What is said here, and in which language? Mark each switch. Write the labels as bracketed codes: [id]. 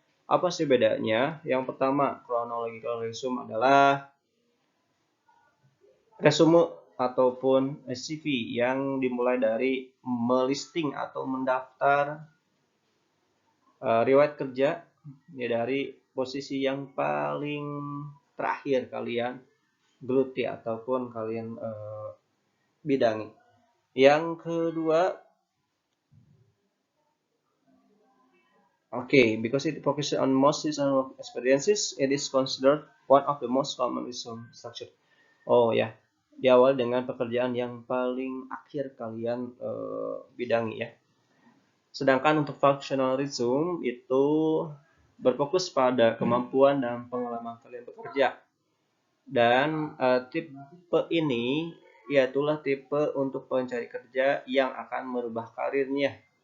[id] Apa sih bedanya? Yang pertama, chronological resume adalah resume ataupun CV yang dimulai dari melisting atau mendaftar riwayat kerja ya, dari posisi yang paling terakhir kalian geluti ataupun kalian bidangi. [en] Yang kedua, because it focuses on most seasonal experiences, it is considered one of the most common resume structure. [id] Oh ya, diawali dengan pekerjaan yang paling akhir kalian bidangi ya. Sedangkan untuk functional resume itu berfokus pada kemampuan dan pengalaman kalian bekerja. Dan tipe ini iaitulah tipe untuk pencari kerja yang akan merubah karirnya.